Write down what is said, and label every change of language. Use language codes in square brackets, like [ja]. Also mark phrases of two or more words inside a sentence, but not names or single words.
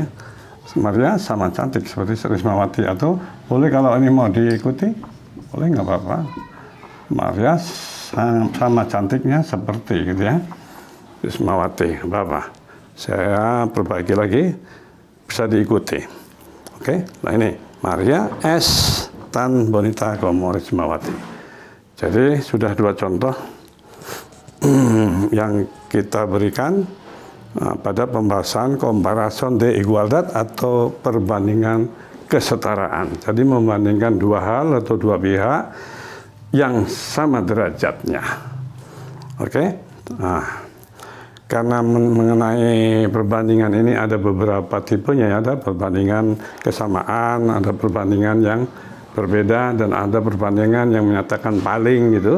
[id] Maria sama cantik seperti Rismawati, atau boleh kalau ini mau diikuti boleh, nggak apa-apa. Maria sama cantiknya seperti gitu ya Rismawati, apa-apa. Saya perbaiki lagi, bisa diikuti. Oke, nah ini [es] Maria es tan bonita como Rismawati. [id] Jadi sudah dua contoh yang kita berikan pada pembahasan [es] comparación de igualdad [id] atau perbandingan kesetaraan. Jadi membandingkan dua hal atau dua pihak yang sama derajatnya. Oke? Nah, karena mengenai perbandingan ini ada beberapa tipenya ya, ada perbandingan kesamaan, ada perbandingan yang berbeda, dan ada perbandingan yang menyatakan paling gitu.